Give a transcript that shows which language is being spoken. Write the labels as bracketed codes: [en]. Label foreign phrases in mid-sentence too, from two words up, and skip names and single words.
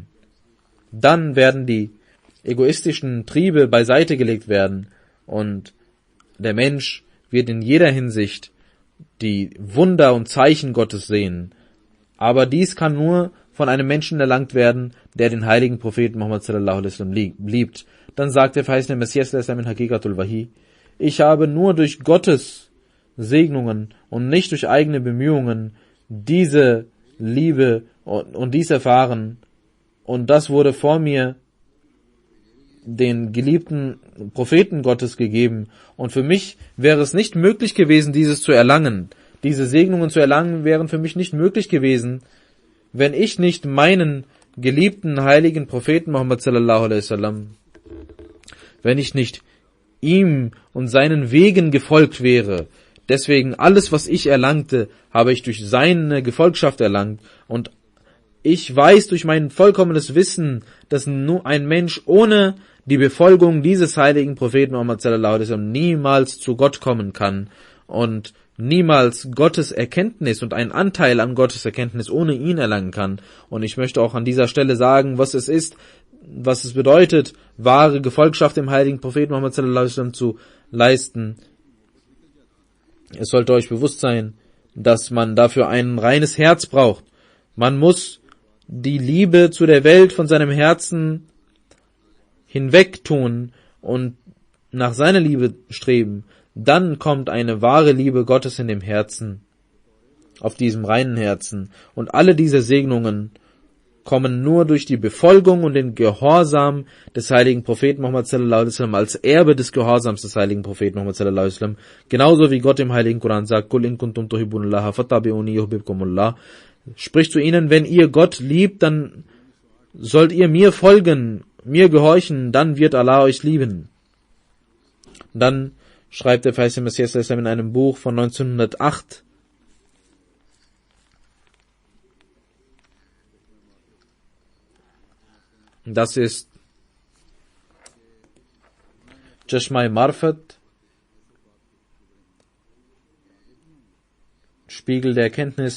[de] Dann werden die egoistischen Triebe beiseite gelegt werden und der Mensch wird in jeder Hinsicht die Wunder und Zeichen Gottes sehen. Aber dies kann nur von einem Menschen erlangt werden, der den heiligen Propheten Muhammad [ar] صلى الله عليه وسلم [de] liebt. Dann sagt der verheißene Messias in Haqiqatul Wahi, ich habe nur durch Gottes Segnungen und nicht durch eigene Bemühungen diese Liebe und dies erfahren, und das wurde vor mir den geliebten Propheten Gottes gegeben, und für mich wäre es nicht möglich gewesen, dieses zu erlangen. Diese Segnungen zu erlangen wären für mich nicht möglich gewesen, wenn ich nicht meinen geliebten heiligen Propheten Muhammad [ar] صلى الله عليه وسلم, [de] wenn ich nicht ihm und seinen Wegen gefolgt wäre. Deswegen alles, was ich erlangte, habe ich durch seine Gefolgschaft erlangt. Und ich weiß durch mein vollkommenes Wissen, dass nur ein Mensch ohne die Befolgung dieses heiligen Propheten Muhammad [ar] صلى الله عليه وسلم [de] niemals zu Gott kommen kann und niemals Gottes Erkenntnis und einen Anteil an Gottes Erkenntnis ohne ihn erlangen kann. Und ich möchte auch an dieser Stelle sagen, was es bedeutet, wahre Gefolgschaft dem heiligen Propheten Muhammad [ar] صلى الله عليه وسلم [de] zu leisten. Es sollte euch bewusst sein, dass man dafür ein reines Herz braucht. Man muss die Liebe zu der Welt von seinem Herzen hinwegtun und nach seiner Liebe streben. Dann kommt eine wahre Liebe Gottes in dem Herzen, auf diesem reinen Herzen. Und alle diese Segnungen kommen nur durch die Befolgung und den Gehorsam des heiligen Propheten Muhammad [ar] صلى الله عليه وسلم [de] als Erbe des Gehorsams des heiligen Propheten Muhammad [ar] صلى الله عليه وسلم. [de] Genauso wie Gott im heiligen Koran sagt, [ar] قل إن كنتم تحبون الله فاتبعوني يحببكم الله. [de] Spricht zu ihnen, wenn ihr Gott liebt, dann sollt ihr mir folgen, mir gehorchen, dann wird Allah euch lieben. Dann schreibt der verheißene Messias in einem Buch von 1908, das ist Chashma-e Marfat, Spiegel der Erkenntnis.